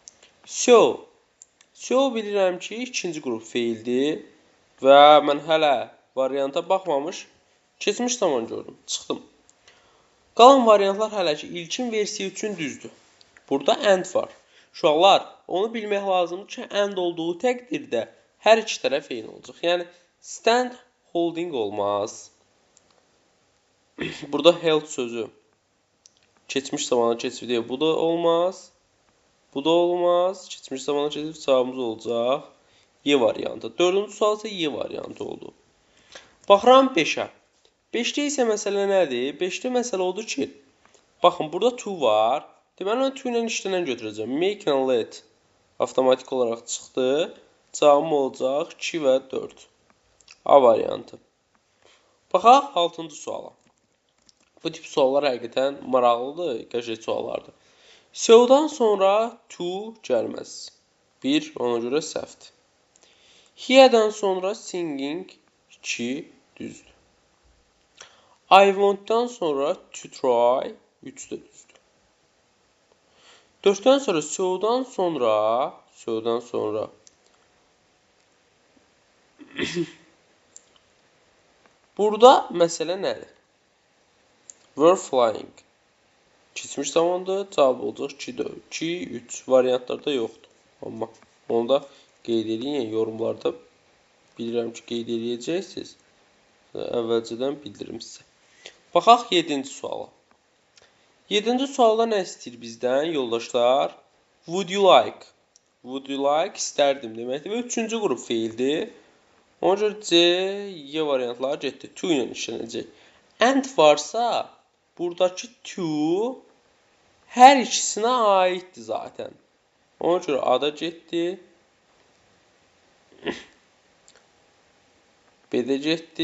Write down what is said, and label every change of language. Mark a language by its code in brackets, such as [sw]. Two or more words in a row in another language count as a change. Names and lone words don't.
[az] So bilirəm ki, 2-ci qrup feildir və mən hələ varianta baxmamış, keçmiş zaman gördüm, çıxdım. Qalan variantlar hələ ki, ilkin versiya üçün düzdür. Burada and var. Uşaqlar, onu bilmək lazımdır ki, and olduğu təqdirdə hər iki tərəf eyni olacaq. Yəni, [en] stand holding olmaz. [az] Burada held sözü keçmiş zamana keçir, bu da olmaz. Bu da olmaz. Keçmiş zamana keçir, cavabımız olacaq Y variantı. 4-cü sual isə Y variantı oldu. Baxıram 5-ə. 5-də isə məsələ nədir? 5-də məsələ odur ki, baxın, burada to var. Deməli, mən to ilə işlənən götürəcəm. [en] Make and let [az] avtomatik olaraq çıxdı. Cavabım olacaq 2 və 4. A variantı. Baxaq 6-cı suala. Bu tip suallar həqiqətən maraqlıdır, qəşəng suallardır. So-dan sonra to gəlməz. 1, ona görə səhvdir. Here-dən sonra singing 2 düzdür. [en] I want- [az] dan sonra [en] to try [az] 3 də düzdür. 4-dən sonra so-dan sonra burada məsələ nədir? [en] Were flying. [az] Keçmiş zamandır, cavab olacaq 2, 3 variantlarda yoxdur. Amma onu da qeyd edin, yorumlarda bilirəm ki, qeyd edəcəksiniz. Əvvəlcədən bildirim sizə. Baxaq 7-ci suala. 7-ci sualda nə istəyir bizdən, yoldaşlar? [en] Would you like? Would you like [az] istərdim deməkdir və 3-cü qrup feildir. Ona görə C, Y variantları getdi. To ilə işlənəcək. And varsa, buradakı to hər ikisinə aiddir zaten. Ona görə A da getdi. B-də getdi.